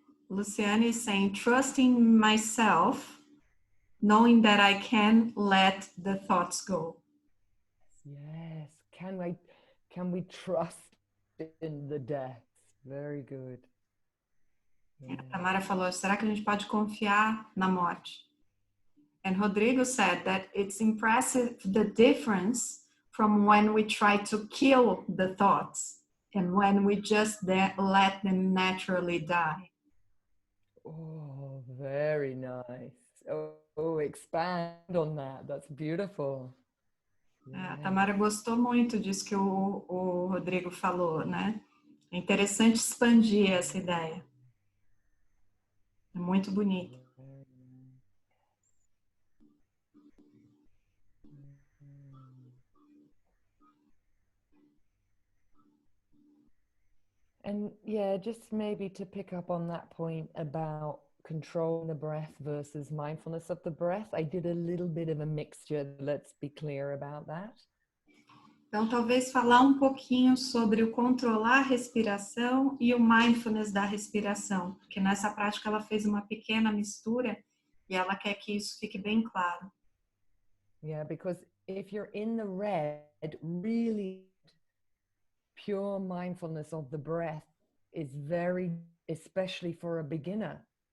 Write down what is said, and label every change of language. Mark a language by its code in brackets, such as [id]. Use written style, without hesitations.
[en] Luciane is saying, trusting myself, knowing that I can let the thoughts go. Yes. Can we trust in the death? Very good. Yeah. [pt] A Tamara falou, será que a gente pode confiar na morte? [en] And Rodrigo said that it's impressive the difference from when we try to kill the thoughts and when we just let them naturally die. Oh, very nice. Oh, expand on that. That's beautiful. [pt] A Tamara gostou muito disso que o Rodrigo falou, né? É interessante expandir essa ideia. É muito bonito. [en] And yeah, just maybe to pick up on that point about controlling the breath versus mindfulness of the breath, I did a little bit of a mixture. Let's be clear about that. [pt] Então, talvez falar um pouquinho sobre o controlar a respiração e o mindfulness da respiração, porque nessa prática ela fez uma pequena mistura e ela quer que isso fique bem claro. [en] Yeah, because if you're in the red, really pure mindfulness of the breath is very, especially for a beginner.